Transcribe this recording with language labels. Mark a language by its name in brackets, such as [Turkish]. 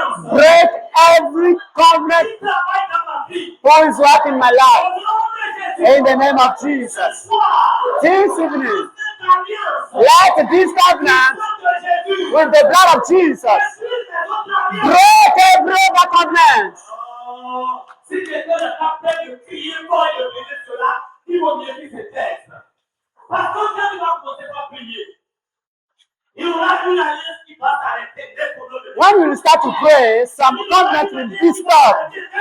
[English] Break every covenant who is working my life. In the name of Jesus. This evening, let this covenant with the blood of Jesus break every other covenant. [French] Si quelqu'un n'est pas prêt de crier fort et de bénir cela, il vaut mieux qu'il se taise. Parce que quand il va commencer à prier, il y aura une alliance qui va s'arrêter dès qu'on le [English] When we start to pray, some covenant will be stopped.